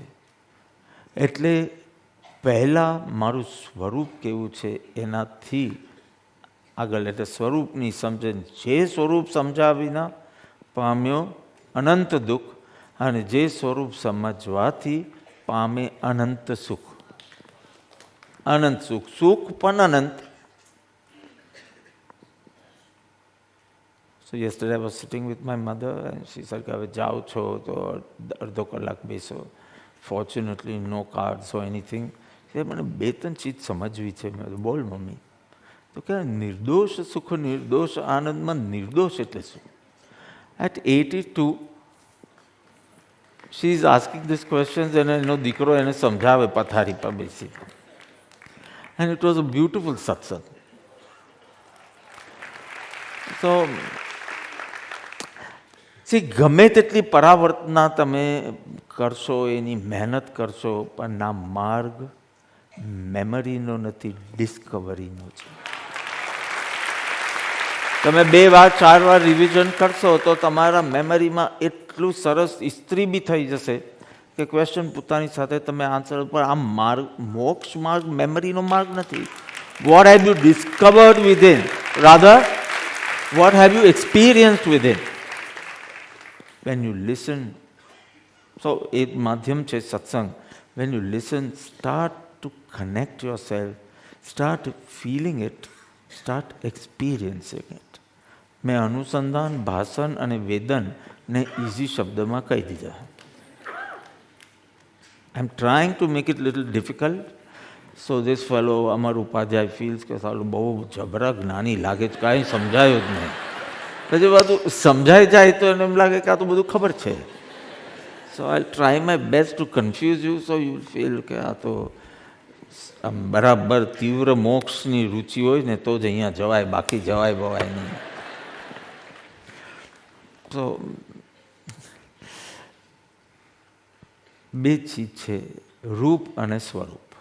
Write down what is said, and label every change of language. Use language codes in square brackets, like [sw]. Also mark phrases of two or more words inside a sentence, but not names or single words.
[gu] એટલે પહેલાં મારું સ્વરૂપ કેવું છે એનાથી આગળ, એટલે સ્વરૂપની સમજણ. જે સ્વરૂપ સમજ્યા વિના પામ્યો અનંત દુઃખ, અને જે સ્વરૂપ સમજવાથી પામે અનંત સુખ. અનંત સુખ, સુખ પણ અનંત. [en] So yesterday I was sitting with my mother and she said [gu] કે હવે જાઓ છો તો અડધો કલાક બેસો. [en] Fortunately no cards or anything. [gu] મને બે ત્રણ ચીજ સમજવી છે. મેં બોલ મમ્મી. તો કે નિર્દોષ સુખ, નિર્દોષ આનંદમાં નિર્દોષ એટલે શું? [en] At 82 she is asking these questions and [gu] એનો દીકરો એને સમજાવે પથારી પર બેસી. [en] And it was a beautiful satsang. [gu] So ગમે તેટલી પરાવર્તના તમે કરશો, એની મહેનત કરશો, પણ આ માર્ગ મેમરીનો નથી, ડિસ્કવરીનો છે. તમે 2 વાર 4 વાર રિવિઝન કરશો તો તમારા મેમરીમાં એટલું સરસ ઇસ્ત્રી બી થઈ જશે કે ક્વેશ્ચન પોતાની સાથે તમે આન્સર. પણ આ માર્ગ, મોક્ષ માર્ગ મેમરીનો માર્ગ નથી. [en] what have you discovered within, rather What have you experienced with it? When you listen, so [gu] એક માધ્યમ છે સત્સંગ. [en] When you listen, start to connect yourself, start feeling it, start experiencing it. [gu] મેં અનુસંધાન, ભાષણ અને વેદન ને ઇઝી શબ્દમાં કહી દીધા. [en] I'm trying to make it little difficult. So this fellow, Amar Upadhyay, feels [gu] કે સાલું બહુ જબરા જ્ઞાની લાગે છે, કાંઈ સમજાયું જ નહીં. પછી બધું સમજાઈ જાય તો એને એમ લાગે કે આ તો બધું ખબર છે. [en] So I'll try my best to confuse you, so you will feel [gu] કે આ તો આમ બરાબર તીવ્ર મોક્ષની રુચિ હોય ને તો જ અહીંયા જવાય, બાકી જવાય બવાય નહીં. તો બે ચીજ છે, રૂપ અને સ્વરૂપ.